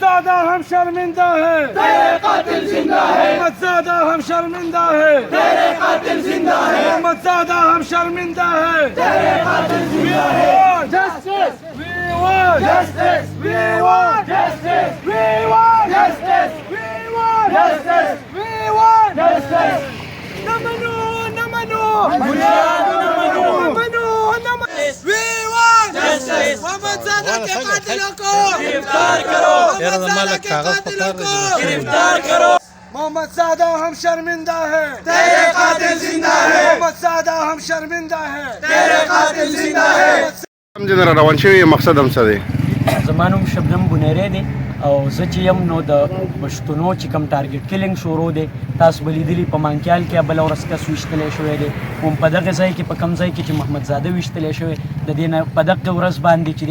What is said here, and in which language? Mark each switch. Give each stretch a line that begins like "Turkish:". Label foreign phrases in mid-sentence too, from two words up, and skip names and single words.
Urdu: زادہ ہم شرمندہ ہے, تیرے قاتل زندہ ہے, محمد زادہ ہم شرمندہ ہے, تیرے قاتل زندہ ہے, محمد زادہ ہم شرمندہ ہے. تیرے قاتل زندہ ہے.
English: Justice! We want Justice! We want Justice! We want Justice! We want Justice! We want Justice! Namanu! Namanu! बुनियाद नमनो! Namanu! Namanu! We want Justice!
Urdu: محمد زادہ کے قاتلوں کو گرفتار کرو! محمد زادہ کے قاتلوں کو گرفتار کرو! محمد زادہ ہم شرمندہ ہے, تیرے قاتل زندہ ہے, محمد زادہ ہم شرمندہ ہے. تیرے قاتل زندہ ہے.
Pashto: جنرال روان شوی مقصد هم څه دی؟ زما نوم شبنم بنیری دی او زه چې یم نو د پښتنو چې کوم
English: target killing
Pashto: شروع دی تاسو به لیدلي په مانکیال کې بله ورځ کس ویشتلی شوی دی هم په دغه ځای کې په کوم ځای کې چې محمد زاده ویشتلی شوی د دې نه په دغه ورځ باندې چې